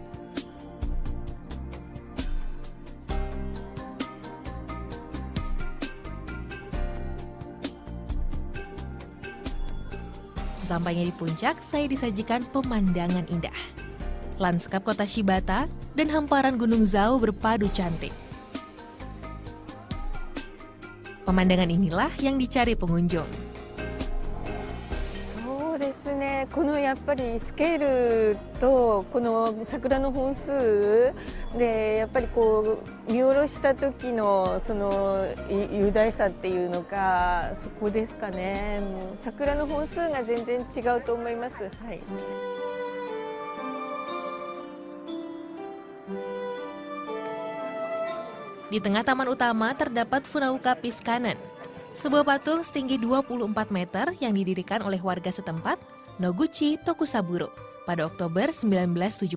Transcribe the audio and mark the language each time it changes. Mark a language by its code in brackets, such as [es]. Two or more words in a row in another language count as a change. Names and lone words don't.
[id] Sesampainya di puncak, saya disajikan pemandangan indah. Lanskap kota Shibata dan hamparan Gunung Zhao berpadu cantik. Pemandangan inilah yang dicari pengunjung. [ja] そうですね、このやっぱりスケールとこの桜の本数でやっぱりこう見下ろした時のその雄大さっていうのか、そこですかね。もう桜の本数が全然違うと思います。はい。 [id] Di tengah taman utama terdapat Funaoka Piskanen, sebuah patung setinggi 24 meter yang didirikan oleh warga setempat, Noguchi Tokusaburo, pada Oktober 1975.